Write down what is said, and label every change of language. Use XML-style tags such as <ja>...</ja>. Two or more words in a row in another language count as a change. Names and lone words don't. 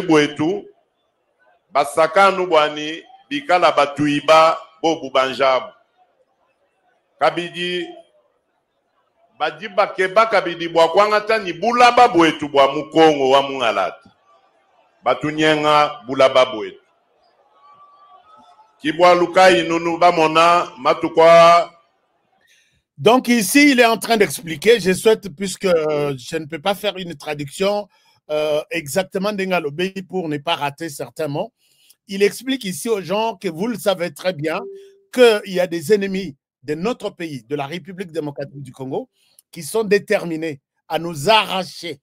<lua>bwetu basakanu bwani bikala batuiba bo bubanjabu kabidi bajiba keba kabidi bwa kwangata ni bulaba bwetu bwa mukongo wa mungalata batunyenga bulaba bwetu kibwa lukai nunu bamona matukwa.</lua> <fr>Donc ici, il est en train d'expliquer, je souhaite, puisque je ne peux pas faire une traduction exactement d'Engalobé pour ne pas rater certains mots, il explique ici aux gens que vous le savez très bien, qu'il y a des ennemis de notre pays, de la République démocratique du Congo, qui sont déterminés à nous arracher.</fr>